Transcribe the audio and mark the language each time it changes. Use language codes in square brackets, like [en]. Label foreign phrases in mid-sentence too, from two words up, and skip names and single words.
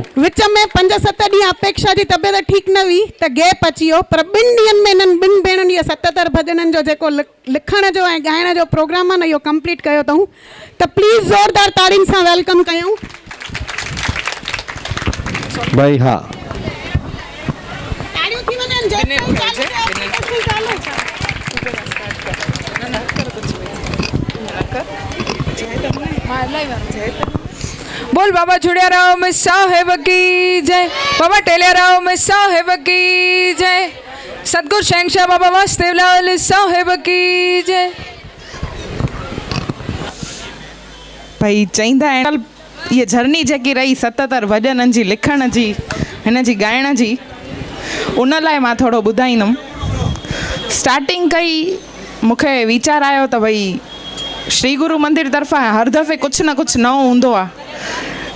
[sd] विच में 5-7 ॾींहं अपेक्षा जी तबियत ठीकु न हुई त गैप अची वियो, पर 2 ॾींहंनि में इन्हनि 2 भेणुनि इहे 77 भॼननि जो जेको लिखण जो ऐं ॻाइण जो प्रोग्राम आहे न, इहो कंप्लीट कयो अथऊं। त प्लीज़ ज़ोरदार ताड़ियुनि सां वेलकम कयूं भाई। हा, ताड़ियूं थी वञनि। [hi] बोल बाबा झुड़ियाराव में साहिब की जय, बाबा टेलियाराव में साहिब की जय, सतगुरु शहंशाह बाबा वासुदेवलाल साहिब की जय। [sd] भाई चईंदा आहिनि ये जर्नी जेकी रही 77 भॼननि जी लिखण जी, हिन जी ॻाइण जी, उन लाइ मां थोरो ॿुधाईंदमि। स्टार्टिंग कई मूंखे वीचार आयो त भई श्री गुरु मंदिर तरफ़ां हर दफ़े कुझु न कुझु नओं हूंदो आहे।